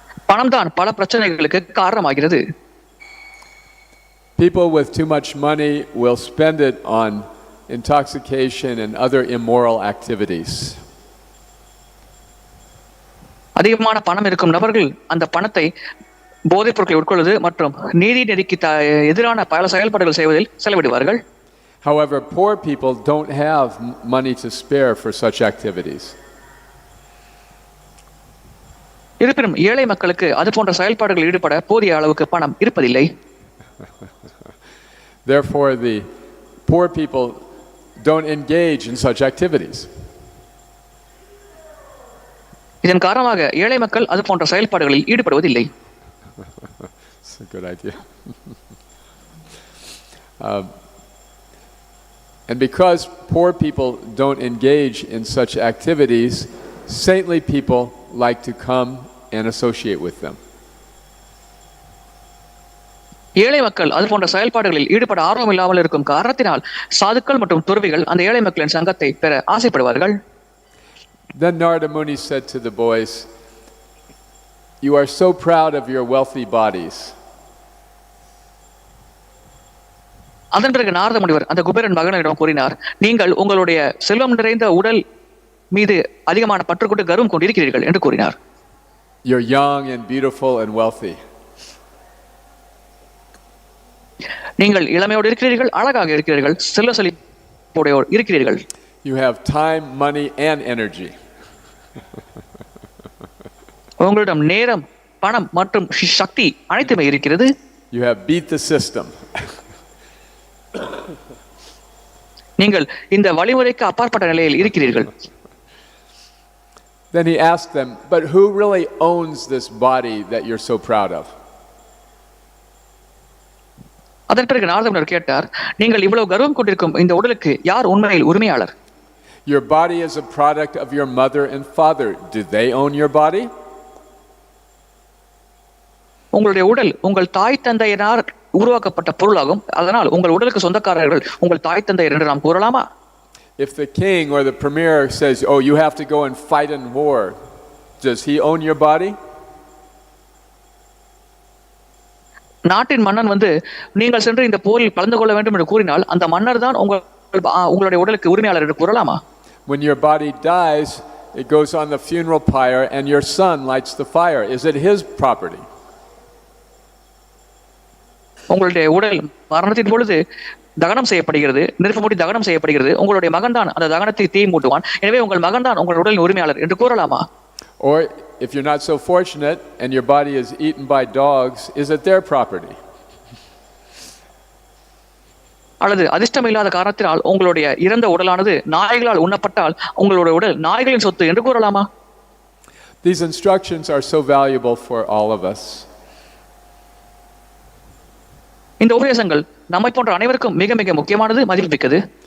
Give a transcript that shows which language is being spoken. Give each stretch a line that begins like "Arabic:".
Tamil: பணம் தான் பல பிரச்சனைகளுக்கு காரணமாகிறது.
English: People with too much money will spend it on intoxication and other immoral activities.
Tamil: அதிகமான பணம் இருக்கும் நபர்கள் அந்த பணத்தை போதைப் பொருட்களை உட்கொள்வது மற்றும் நீதி நெறிக்கு எதிரான பல செயல்பாடுகள் செய்வதில் செலவிடுவார்கள்.
English: However, poor people don't have money to spare for such activities.
Tamil: இருப்பினும் ஏழை மக்களுக்கு அது போன்ற செயல்பாடுகளில் ஈடுபட போதிய அளவுக்கு பணம் இருப்பதில்லை.
English: Therefore, the poor people don't engage in such activities.
Tamil: இதன் காரணமாக ஏழை மக்கள் அது போன்ற செயல்பாடுகளில் ஈடுபடுவதில்லை.
English: It's a good idea. And because poor people don't engage in such activities, saintly people like to come and associate with them.
Tamil: ஏழை மக்கள் அது போன்ற செயல்பாடுகளில் ஈடுபட ஆர்வம் இல்லாமல் இருக்கும் காரணத்தினால் சாதுக்கள் மற்றும் துறவிகள் அந்த ஏழை மக்களின் சங்கத்தை பெற ஆசைப்படுவார்கள்.
English: Then Narada Muni said to the boys, "You are so proud of your wealthy bodies."
Tamil: அதன் பிறகு நாரத முனிவர் அந்த குபேரன் மகனிடம் கூறினார், நீங்கள் உங்களுடைய செல்வம் நிறைந்த உடல் மீது அதிகமான பற்று கொண்டு கர்வம் கொண்டிருக்கிறீர்கள் என்று கூறினார்.
English: You're young and beautiful and wealthy.
Tamil: நீங்கள் இளமையோடு இருக்கிறீர்கள், அழகாக இருக்கிறீர்கள், செல்வ செழிப்போடு இருக்கிறீர்கள்.
English: You have time, money and energy.
Tamil: உங்களிடம் நேரம், பணம் மற்றும் சக்தி அனைத்துமே இருக்கிறது.
English: You have beat the system.
Tamil: நீங்கள் இந்த வழிமுறைக்கு அப்பாற்பட்ட நிலையில் இருக்கிறீர்கள்.
English: Then he asked them, but who really owns this body that you're so proud of?
Tamil: அதன் பிறகு நாரதமுனிவர் கேட்டார், நீங்கள் இவ்வளவு கர்வம் கொண்டிருக்கும் இந்த உடலுக்கு யார் உண்மையில் உரிமையாளர்?
English: Your body is a product of your mother and father. Do they own your body?
Tamil: உங்களுடைய உடல் உங்கள் தாய் தந்தையரால் உருவாக்கப்பட்ட பொருளாகும். அதனால் உங்கள் உடலுக்கு சொந்தக்காரர்கள் உங்கள் தாய் தந்தையர் என்று நாம் கூறலாமா?
English: If the king or the premier says, oh, you have to go and fight in war, does he own your body?
Tamil: நாட்டின் மன்னன் வந்து நீங்கள் சென்று இந்த போரில் கலந்து கொள்ள வேண்டும் என்று கூறினால் அந்த மன்னர் தான் உங்களுடைய உடலுக்கு உரிமையாளர் என்று கூறலாமா?
English: When your body dies, it goes on the funeral pyre and your son lights the fire. Is it his property?
Tamil: உங்களுடைய உடல் மரணத்தின் பொழுது தகனம் செய்யப்படுகிறது, நெருப்பு மூட்டி தகனம் செய்யப்படுகிறது. உங்களுடைய மகன் தான் அந்த தகனத்தை தீ மூட்டுவான். எனவே உங்கள் மகன் தான் உங்கள் உடலின் உரிமையாளர் என்று கூறலாமா?
English: Or if you're not so fortunate and your body is eaten by dogs, is it their property?
Tamil: அல்லது அதிர்ஷ்டம் இல்லாத காரணத்தினால் உங்களுடைய இறந்த உடலானது நாய்களால் உண்ணப்பட்டால் உங்களுடைய உடல் நாய்களின் சொத்து என்று கூறலாமா?
English: These instructions are so valuable for all of us.
Tamil: இந்த உபதேசங்கள் நம்மை போன்ற அனைவருக்கும் மிக மிக முக்கியமானது, மதிப்புமிக்கது.